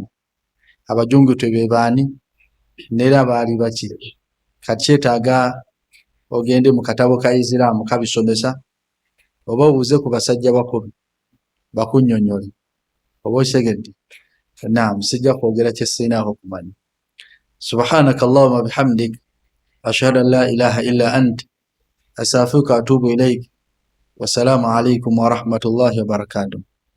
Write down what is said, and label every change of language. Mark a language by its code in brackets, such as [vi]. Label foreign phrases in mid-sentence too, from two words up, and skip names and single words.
[lg] Abajungute be baani neera baali baki. Kati kyetaaga ogende mu katabo ka Isiraamu kabisomesa oba obuuze ku basajja bakulu bakunnyonnyole oba osegedde. Naam, sijja kwogera kye sirinaako kumanya. [ar] سبحانك اللهم بحمدك أشهد أن لا إله إلا أنت أستغفرك وأتوب إليك. والسلام عليكم ورحمة الله وبركاته.